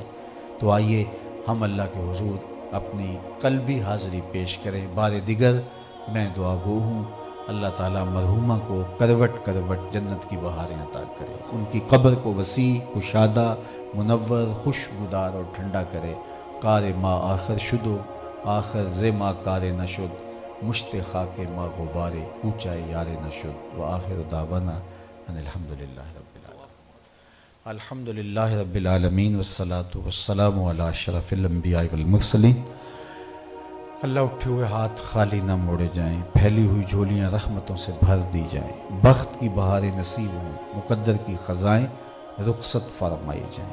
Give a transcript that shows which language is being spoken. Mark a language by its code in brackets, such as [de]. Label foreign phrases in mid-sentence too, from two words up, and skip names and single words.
[ur] تو آئیے ہم اللہ کے حضور اپنی قلبی حاضری پیش کریں۔ بار دیگر میں دعا گو ہوں، اللہ تعالیٰ مرحومہ کو کروٹ کروٹ جنت کی بہاریں عطا کرے، ان کی قبر کو وسیع، کشادہ، منور، خوشبودار اور ٹھنڈا کرے۔ [fa] کار ما آخر شدو، آخر ز ما کار نشد، مشت خاک ما غبار کوچائے یار نشد، [ar] وآخر دعوانا ان الحمدللہ رب العالمین۔ الحمدللہ رب العالمین والصلاة والسلام علی اشرف الانبیاء والمرسلین۔ [ur] اللہ اٹھے ہوئے ہاتھ خالی نہ موڑے جائیں، پھیلی ہوئی جھولیاں رحمتوں سے بھر دی جائیں، بخت کی بہاریں نصیب ہوں، مقدر کی خزائیں رخصت فرمائی جائیں۔